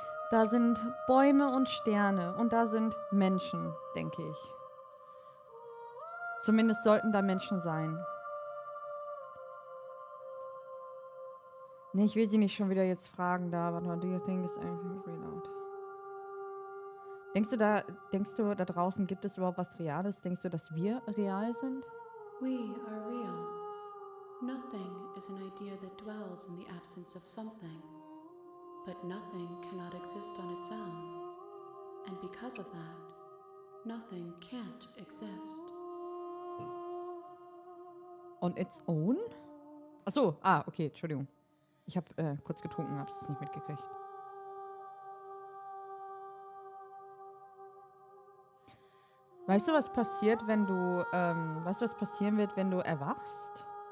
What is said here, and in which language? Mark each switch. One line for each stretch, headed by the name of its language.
German: Da sind Bäume und Sterne. Und da sind Menschen, denke ich. Zumindest sollten da Menschen sein. Nee, ich will sie nicht schon wieder jetzt fragen da. Warte mal,
English: do you think it's anything real out?
German: Denkst du, da draußen gibt es überhaupt was Reales? Denkst du, dass wir real sind?
English: We are real. Nothing is an idea that dwells in the absence of something. But nothing cannot exist on its own. And because of that, nothing can't exist. On its own?
German: Achso, okay, Entschuldigung. Ich habe kurz getrunken, habe es nicht mitgekriegt. Weißt du, was passiert, wenn du, weißt du, was passieren wird, wenn du erwachst?